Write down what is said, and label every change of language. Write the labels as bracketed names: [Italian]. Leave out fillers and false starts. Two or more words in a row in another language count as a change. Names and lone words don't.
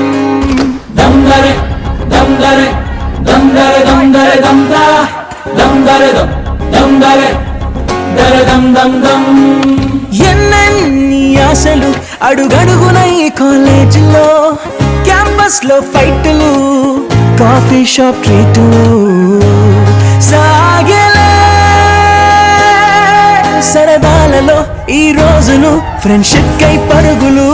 [Telugu] dam dare dam dare dam dare dam dare dam da dam dare dam dare dare dam dam dam ఎన్నెన్ని ఆశలు అడుగడుగున ఈ కాలేజీలో క్యాంపస్ లో ఫైట్లు [English] coffee shop [Telugu] ట్రీట్లు సాగేలే సరదాలలో ఈ రోజులు ఫ్రెండ్షిప్ కై పరుగులు